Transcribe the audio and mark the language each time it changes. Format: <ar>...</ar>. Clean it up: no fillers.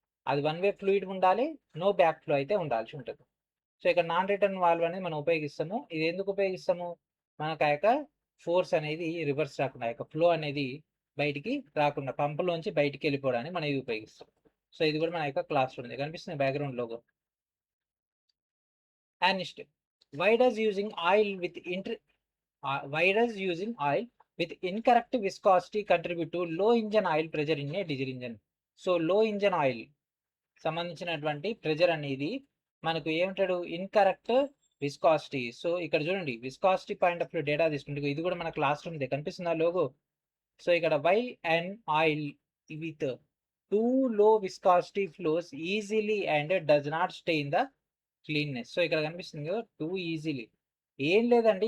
<te>అది one way fluid ఉండాలి. No back flow అయితే ఉండాల్సి ఉంటది. సో, ఇక్కడ నాన్ రిటర్న్ వాల్వ్ అనేది మనం ఉపయోగిస్తాము. ఇది ఎందుకు ఉపయోగిస్తాము? మనకు ఆ యొక్క ఫోర్స్ అనేది రివర్స్ రాకుండా, ఆ యొక్క ఫ్లో అనేది బయటికి రాకుండా పంపులోంచి బయటికెళ్ళిపోవడానికి మనం ఇది ఉపయోగిస్తాం. సో, ఇది కూడా మన యొక్క క్లాస్ ఉంది. కనిపిస్తుంది background logo.</te> <en>And next why does using oil with why does using oil with incorrect viscosity contribute to low engine oil pressure in a diesel engine?</en> <te>So, లో ఇంజన్ ఆయిల్ సంబంధించినటువంటి pressure అనేది మనకు ఏమంటాడు? Incorrect viscosity. So, ఇక్కడ చూడండి viscosity point of view data తీసుకుంటే ఇది కూడా మన క్లాస్ రూమ్‌దే కనిపిస్తుందా లోగో?</te> <en>So, ఇక్కడ why and oil with too low viscosity flows easily and does not stay in the cleanness.</en> <te>So, ఇక్కడ కనిపిస్తుంది కదా!</te> <en>Too easily.</en> <te>ఏం లేదండి.</te>